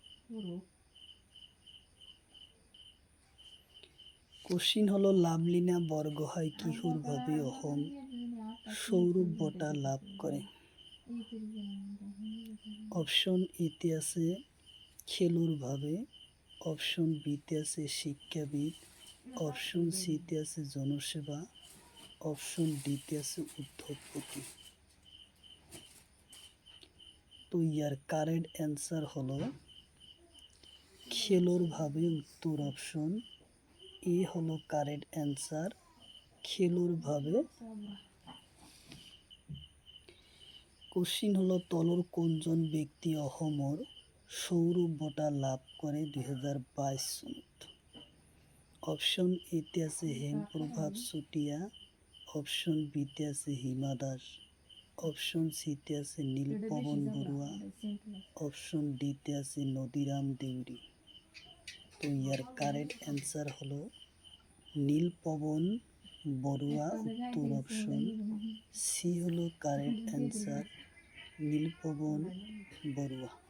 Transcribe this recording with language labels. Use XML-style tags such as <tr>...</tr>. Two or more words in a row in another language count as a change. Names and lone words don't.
<as>কোশ্চিন হলো লাভলীনা বৰগোহাঁই কিহৰভাৱে অসম সৌৰভ বঁটা লাভ কৰে? অপশন এতে আছে খেলোর ভাবে, অপশন বিতে আছে শিক্ষাবিদ, অপশন সিতে আছে জনসেবা, অপশন ডিতে আছে উদ্যোগপতি। তো ইয়ার</as> <en>correct answer</en> <as>হলো খেলোর ভাবে, উত্তর</as> <en>option A</en> <as>হলো</as> <en>correct answer,</en> <as>খেলোর ভাবে। কোশ্চিন হলো তলৰ কোনজন ব্যক্তি অসমৰ সৌৰভ বঁটা লাভ কৰে 2022 চনত? অপশন এতে আছে হেমপ্ৰভাৱ চুতীয়া, অপশন বিতে আছে হিমা দাস, অপশন সিতে আছে নীলপৱন বৰুৱা, অপশন ডিতে আছে নদীৰাম দেউৰী। তো ইয়ার</as> <en>correct answer</en> <as>হলো নীলপৱন বৰুৱা, উত্তর</as> <en>option C</en> <as>হলো</as> <en>correct answer,</en> <as>নীলপৱন বৰুৱা।</as>